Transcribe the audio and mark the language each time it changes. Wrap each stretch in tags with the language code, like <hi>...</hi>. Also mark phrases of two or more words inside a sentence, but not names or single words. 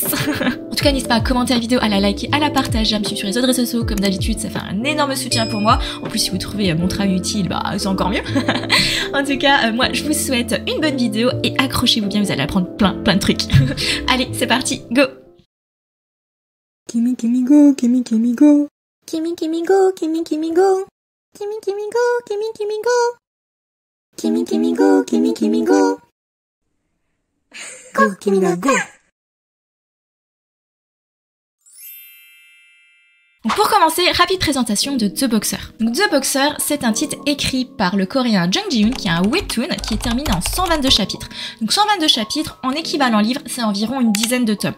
<fr>En tout cas, n'hésitez pas à commenter la vidéo, à la liker, à la partager, à me suivre sur les autres réseaux sociaux, comme d'habitude, ça fait un énorme soutien pour moi. En plus, si vous trouvez mon travail utile, bah c'est encore mieux. En tout cas, moi, je vous souhaite une bonne vidéo, et accrochez-vous bien, vous allez apprendre plein de trucs. Allez, c'est parti, go! Kimi Kimi go, Kimi Kimi go. Kimi Kimi go, Kimi Kimi go. Kimi Kimi go, Kimi Kimi go. Kimi Kimi go, Kimi Kimi go. Go, Kimi ga go. Donc pour commencer, rapide présentation de The Boxer. Donc The Boxer, c'est un titre écrit par le coréen Jung Ji-hoon, qui est un webtoon qui est terminé en 122 chapitres. Donc 122 chapitres, en équivalent livre, c'est environ une dizaine de tomes.</fr>